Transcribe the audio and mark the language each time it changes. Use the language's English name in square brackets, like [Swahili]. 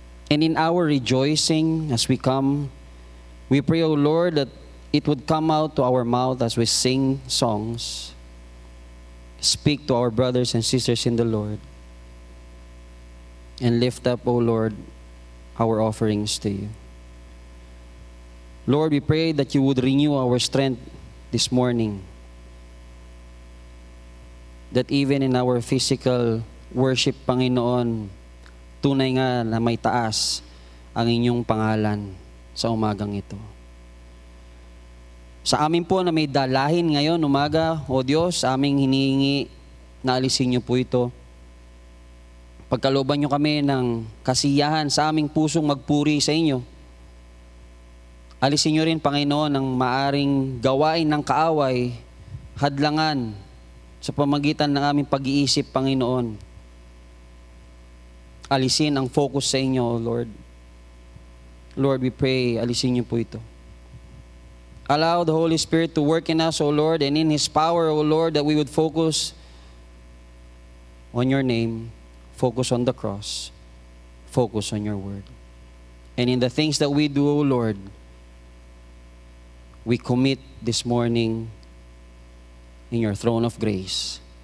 [English] And in our rejoicing as we come, we pray, O Lord, that it would come out to our mouth as we sing songs. Speak to our brothers and sisters in the Lord. And lift up, O Lord, our offerings to you. Lord, we pray that you would renew our strength this morning. That even in our physical worship, [Filipino] Panginoon, tunay nga na may taas ang inyong pangalan sa umagang ito. Sa amin po na may dalahin ngayon, umaga, O Diyos, aming hinihingi na alisin niyo po ito. Pagkalooban niyo kami ng kasiyahan sa aming pusong magpuri sa inyo. Alisin niyo rin, Panginoon, ang maaring gawain ng kaaway, hadlangan sa pamagitan ng aming pag-iisip, Panginoon. Alisin ang focus sa inyo, O Lord. [English] Lord, we pray, [Filipino] alisin niyo po ito. [English] Allow the Holy Spirit to work in us, O Lord, and in His power, O Lord, that we would focus on your name, focus on the cross, focus on your word. And in the things that we do, O Lord, we commit this morning in your throne of grace.